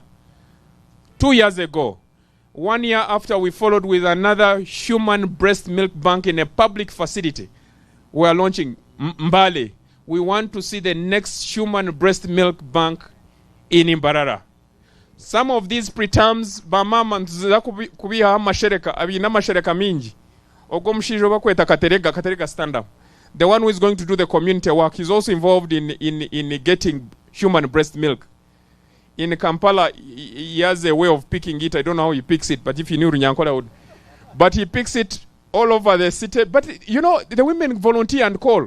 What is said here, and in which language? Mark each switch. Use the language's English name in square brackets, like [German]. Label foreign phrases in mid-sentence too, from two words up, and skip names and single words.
[English] 2 years ago. 1 year after, we followed with another human breast milk bank in a public facility. We are launching Mbale. we want to see the next human breast milk bank in Mbarara. Some of these preterms [Nyankole] bamama ntuza kubiha amashereka abina amashereka mingi ogwo mushijo bakweta katerega [English] stand up. The one who is going to do the community work, he's also involved in getting human breast milk. In Kampala, he has a way of picking it. I don't know how he picks it, but if he knew Runyankola would. But he picks it all over the city. But you know, the women volunteer and call.